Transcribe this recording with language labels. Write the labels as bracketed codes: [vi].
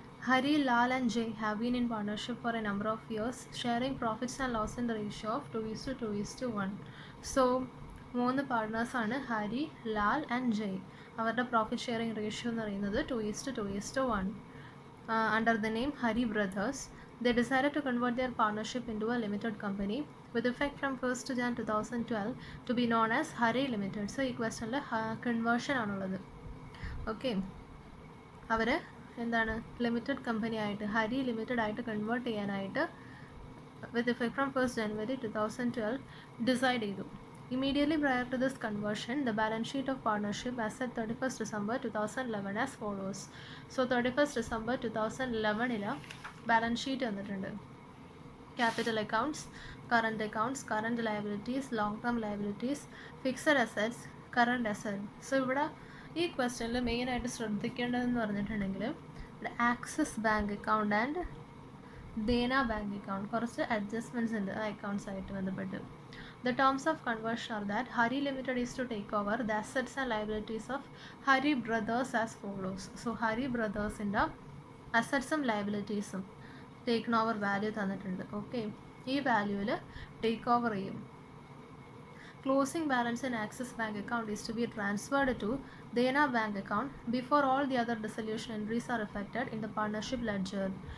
[en] Hari, Lal and Jay have been in partnership for a number of years, sharing profits and loss in the ratio of 2:1. [ml] So, മൂന്ന് പാർട്ട്നേഴ്സാണ് Hari, Lal and ജയ്. അവരുടെ profit sharing ratio എന്ന് പറയുന്നത് 2:1. [en] Under the name Hari Brothers, they decided to convert their partnership into a limited company with effect from 1st Jan 2012 to be known as Hari Limited. [ml] So, ഈ ക്വസ്റ്റനിൽ conversion ആണുള്ളത്. Okay, അവർ എന്താണ് limited company ആയിട്ട് Hari limited ആയിട്ട് convert ചെയ്യാനായിട്ട് [en] with effect from 1st January 2012 [ml] decide ചെയ്തു. [en] Immediately prior to this conversion, the balance sheet of partnership as at 31st December 2011 as follows. [ml] So 31st December 2011 balance sheet വന്നിട്ടുണ്ട്. [en] Capital accounts, current liabilities, long term liabilities, fixed assets, current asset. [ml] So ഇവിടെ ഈ ക്വസ്റ്റ്യനിൽ മെയിനായിട്ട് ശ്രദ്ധിക്കേണ്ടതെന്ന് പറഞ്ഞിട്ടുണ്ടെങ്കിൽ ഇവിടെ axis bank account and Dena bank account കുറച്ച് adjustments ഉണ്ട് ആ അക്കൗണ്ട്സ് ആയിട്ട് ബന്ധപ്പെട്ട്. [en] The terms of conversion are that Hari Limited is to take over the assets and liabilities of Hari Brothers as follows. So Hari Brothers in the assets and liabilities taken over value [ml] തന്നിട്ടുണ്ട്. Okay, ഈ വാല്യൂവിൽ take over ചെയ്യും. [en] Closing balance in Axis Bank account is to be transferred to Dena Bank account before all the other dissolution entries are reflected in the partnership ledger.